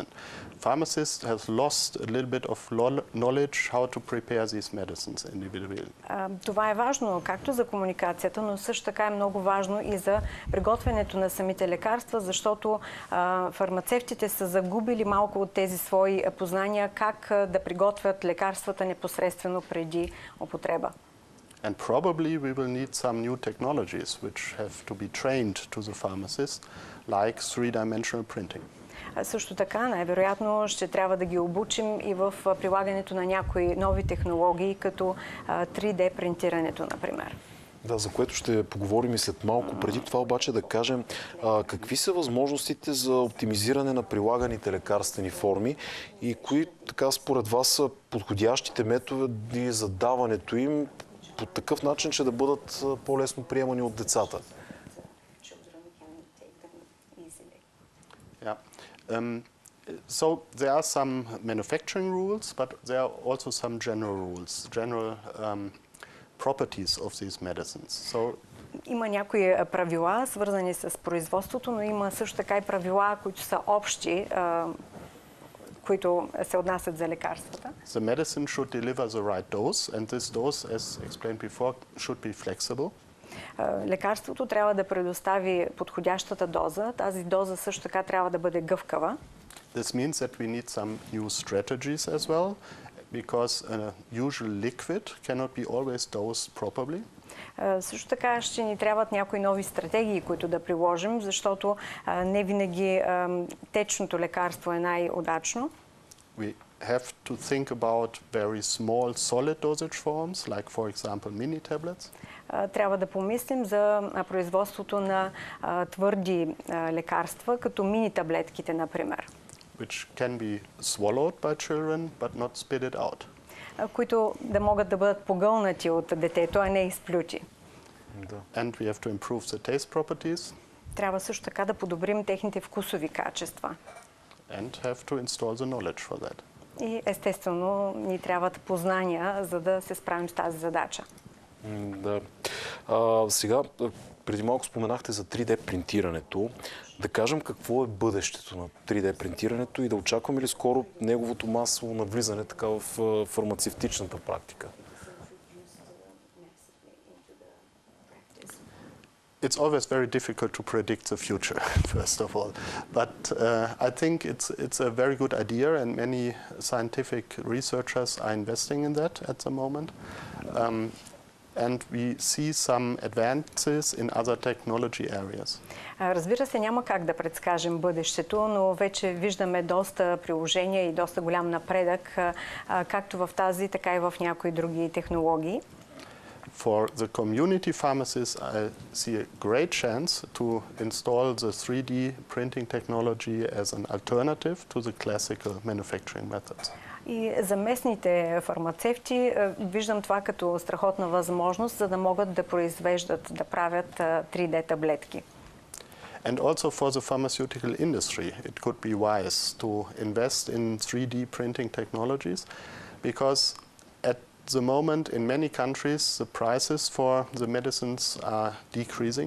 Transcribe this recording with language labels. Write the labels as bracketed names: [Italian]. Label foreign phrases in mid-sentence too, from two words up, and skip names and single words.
[English] Pharmacist has lost a little bit of knowledge how to prepare these medicines individually. [Bulgarian] Това е важно както за комуникацията, но също така е много важно и за приготвянето на самите лекарства, защото фармацевтите са загубили малко от тези свои познания как да приготвят лекарствата непосредствено преди употреба. [English] And probably we will need some new technologies which have to be trained to the pharmacist, like three-dimensional printing. [Bulgarian] Също така, най-вероятно ще трябва да ги обучим и в прилагането на някои нови технологии, като 3D принтирането, например. Да, за което ще поговорим и след малко. Преди това обаче да кажем какви са възможностите за оптимизиране на прилаганите лекарствени форми и кои така според вас са подходящите методи за даването им по такъв начин, че да бъдат по-лесно приемани от децата. [English] Yeah. So there are some manufacturing rules, but there are also some general rules, general properties of these medicines. So [Bulgarian] има някои правила, свързани с производството, но има също така и правила, които са общи, които се отнасят за лекарствата. [English] The medicine should deliver the right dose, and this dose, as explained before, should be flexible. [Bulgarian] Лекарството трябва да предостави подходящата доза. Тази доза също така трябва да бъде гъвкава. [English] This means that we need some new strategies as well, because a usual liquid cannot be always dosed properly. [Bulgarian] Също така ще ни трябват някои нови стратегии, които да приложим, защото не винаги течното лекарство е най-удачно. [English] We have to think about very small solid dosage forms, like for example mini tablets. [Bulgarian] Трябва да помислим за производството на твърди лекарства, като мини таблетките, например. [English] Which can be swallowed by children, but not spit it out. [Bulgarian] Които да могат да бъдат погълнати от детето, а не изплюти. [English] And we have to improve the taste properties. [Bulgarian] Трябва също така да подобрим техните вкусови качества. [English] And have to install the knowledge for that. [Bulgarian] И естествено ни трябват познания, за да се справим с тази задача. Да. Сега, преди малко споменахте за 3D принтирането. Да кажем какво е бъдещето на 3D принтирането и да очакваме ли скоро неговото масово навлизане така в фармацевтичната практика? [English] It's always very difficult to predict the future, first of all. But I think it's a very good idea, and many scientific researchers are investing in that at the moment. And we see some advances in other technology areas. [Bulgarian] Разбира се, няма как да предскажем бъдещето, но вече виждаме доста приложения и доста голям напредък, както в тази, така и в някои други технологии. [English] For the community pharmacists, I see a great chance to install the 3D printing technology as an alternative to the classical manufacturing methods. [Bulgarian] И за местните фармацевти виждам това като страхотна възможност, за да могат да произвеждат, да правят 3D таблетки. [English] And also for the pharmaceutical industry, it could be wise to invest in 3D printing technologies, because at the moment in many countries the prices for the medicines are decreasing.